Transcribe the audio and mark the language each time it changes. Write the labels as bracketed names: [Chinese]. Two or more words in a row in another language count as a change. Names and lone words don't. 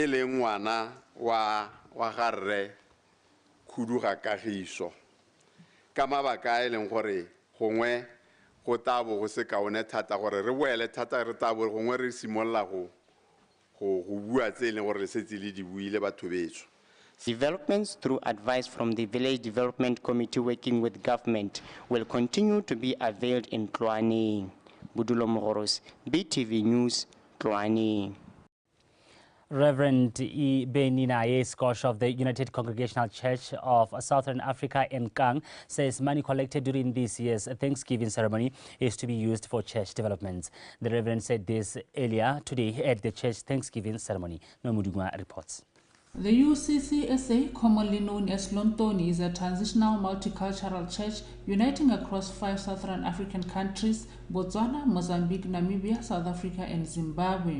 [Tswana] le ngwana wa garre Khuduga Kagiso ka mabaka e leng gore gongwe go tabo go se kaone thata gore re boele thata re tabo gongwe re simolla go bua tse e leng gore re setse le di buile batho betso. [English] Developments through advice from the Village Development Committee working with government will continue to be availed in Tlwaneng. Budulo Mogoros, BTV News, Tlwaneng. Reverend Benina Yeskosh of the United Congregational Church of Southern Africa in Kang says money collected during this year's Thanksgiving ceremony is to be used for church developments. The Reverend said this earlier today at the church Thanksgiving ceremony. Nomudugwa reports. The UCCSA, commonly known as Lontoni, is a transitional multicultural church uniting across 5 Southern African countries: Botswana, Mozambique, Namibia, South Africa, and Zimbabwe.